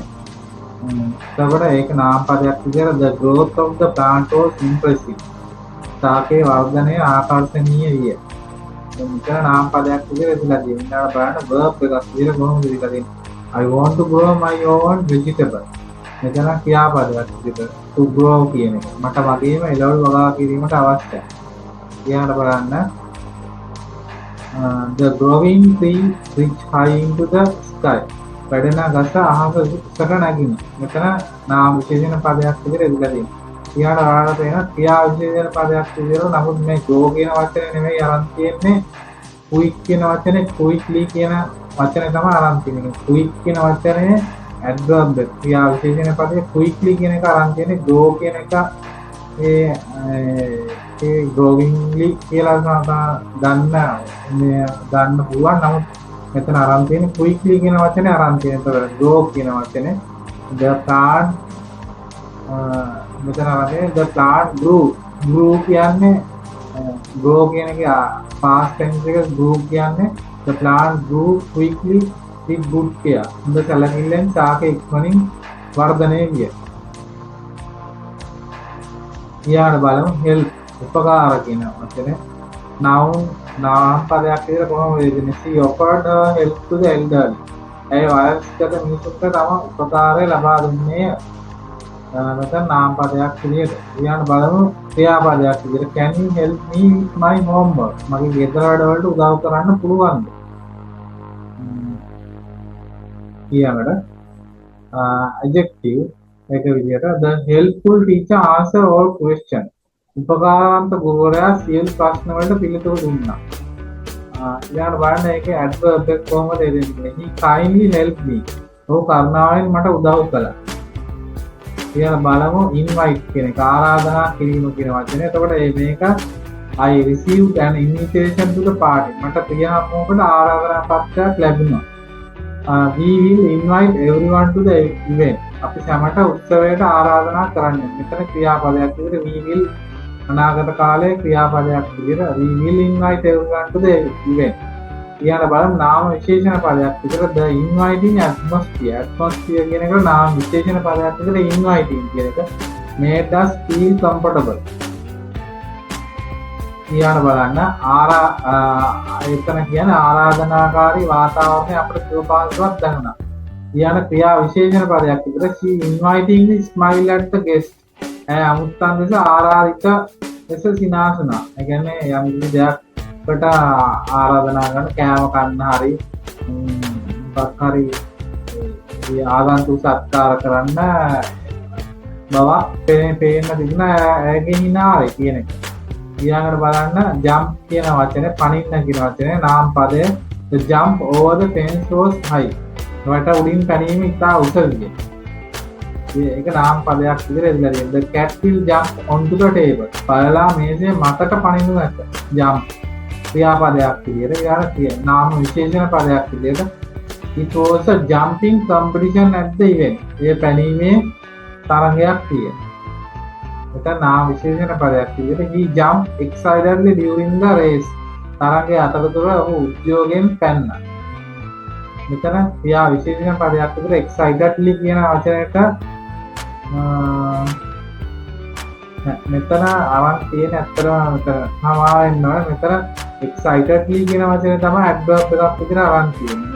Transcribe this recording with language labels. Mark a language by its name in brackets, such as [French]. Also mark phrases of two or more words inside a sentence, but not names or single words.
[Sinhala] එතකොට ඒක නාමපදයක් විදියට [English] the growth of the plant was impressive. [Sinhala] ශාකයේ වර්ධනය ආකර්ෂණීය විය. මෙතන නාමපදයක් විදියට ඉඳලා තියෙනවා. බලන්න verb එකක් විදියට කොහොමද ඉඳලා තියෙන්නේ? [English] I want to grow my own vegetable. [Sinhala] මෙතන ක්‍රියාපදයක් විදියට [English] to grow [Sinhala] කියන එක. මට වගේම එළවලු වගා කිරීමට අවශ්‍යයි. ඊළඟට බලන්න [English] the growing tree reach high into the sky. [Sinhala] වැඩෙන ගස අහස උසට නැගින. මෙතන නාම විශේෂණ පදයක් විදිහට ඉඳලා තියෙනවා. ඊළඟට ඔයාලට වෙන ක්‍රියා විශේෂණ පදයක් විදිහට නමුත් මේ grow කියන වචනේ නෙමෙයි අරන් තියෙන්නේ. quick කියන වචනේ quickly කියන වචනේ තමයි අරන් තියෙන්නේ. quick කියන වචනේ adverb ක්‍රියා විශේෂණ පදේ quickly කියන එක අරන් තියෙන්නේ. grow කියන එක ඒ growingly කියලා ගන්න පුළුවන්. නමුත් මෙතන අරන් තියෙන්නේ quickly කියන වචනේ අරන් තියෙන. [English] ඒතකොට grow [Sinhala] කියන වචනේ [English] the plant [Sinhala] මෙතන වගේ [English] the plant grew කියන්නේ grow [Sinhala] කියන එක [English] past tense එක grew කියන්නේ the plant grew quickly with good care. [Sinhala] හොඳ සැලකිල්ලෙන් ශාක ඉක්මනින් වර්ධනය විය. ඊළඟ බලමු help උපකාර කියන වචනේ noun නාම පදයක් විදිහට කොහොමද වෙන්නේ? [English] she offered help to the elderly. [Sinhala] ඒ වයස්ගත මිනිසුන්ට තම උපකාරය ලබා දුන්නේ. මෙතන නාම පදයක් විදිහට. ඊළඟ බලමු ක්‍රියාපදයක් විදිහට [English] can you help me with my homework? [Sinhala] මගේ ගෙදර වැඩවලට උදව් කරන්න පුළුවන්ද? [English] ඊළඟට adjective [Sinhala] එක විදිහට [English] the helpful teacher answer all questions. [Sinhala] උපකාරවන්ත ගුරුවරයා සියලු ප්‍රශ්න වලට පිළිතුරු දුන්නා. ඊළඟට බලන්න ඒකේ adverb එක කොහොමද එන්නේ? [English] he kindly helped me. [Sinhala] ඔහු කරුණාවෙන් මට උදව් කළා. ඊළඟ බලමු invite කියන එක ආරාධනා කිරීම කියන වචනේ. එතකොට මේක [English] I received an invitation to the party. [Sinhala] මට ප්‍රිය හමුවකට ආරාධනා පත්‍රයක් ලැබුණා. [English] We will invite everyone to the event. [Sinhala] අපි සැමට උත්සවයට ආරාධනා කරන්නේ. මෙතන ක්‍රියාපදයක් විදිහට [English] we will [Sinhala] අනාගත කාලයේ ක්‍රියාපදයක් විදිහට [English] we will invite everyone to the event. [Sinhala] ඊළඟ බලමු නාම විශේෂණ පදයක් විදිහට [English] the inviting atmosphere. [Sinhala] atmosphere කියන එක නාම විශේෂණ පදයක් විදිහට inviting කියන එක [English] made us feel comfortable. [Sinhala] ඊළඟ බලන්න එතන කියන්නේ ආරාධනාකාරී වාතාවරණය අපිට සුවපහසුවක් දැනුණා. ඊළඟ ක්‍රියා විශේෂණ පදයක් විදිහට [English] she invitingly smiled at the guest. [Sinhala] අමුත්තන් ලෙස ආරාධිත ලෙස සිනාසුනා. ඒ කියන්නේ යම් කිසි දෙයක්කට ආරාධනා කරන කෑම කන්න හරි මොකක් හරි ආගන්තුක සත්කාර කරන්න බවක් පේන්න තිබුණ ඇගේ හිනාවේ කියන එක. ඊළඟට බලන්න jump කියන වචනේ පනින්න කියන වචනේ නාම පදය [English] the jump over the fence was high. [Sinhala] වට උඩින් පැනීම ඉතා උස විය. ඒක නාම පදයක් විදිහට ඉඳලා තියෙනවා. [English] the cat will jump onto the table. [Sinhala] බලලා මේසේ මතට පනිනු නැත. jump ක්‍රියාපදයක් විදිහට ඊළඟ කියන නාම විශේෂණ පදයක් විදිහට [English] it was a jumping competition at the event. [Sinhala] ඒ පැනීමේ තරගයක් තියෙනවා. ඒක නාම විශේෂණ පදයක් විදිහට [English] he jumped excitedly during the race. [Sinhala] තරගයේ අතරතුර ඔහු උද්‍යෝගයෙන් පැන්නා. මෙතන ක්‍රියා විශේෂණ පදයක් විදිහට excitedly කියන වචනයට මෙතන අරන් තියෙන ඇත්තටම මෙතන සමාවෙන්න ඕනේ. මෙතන excitedly කියන වචනේ තමයි adverb එකක් විදිහට අරන් තියෙන්නේ.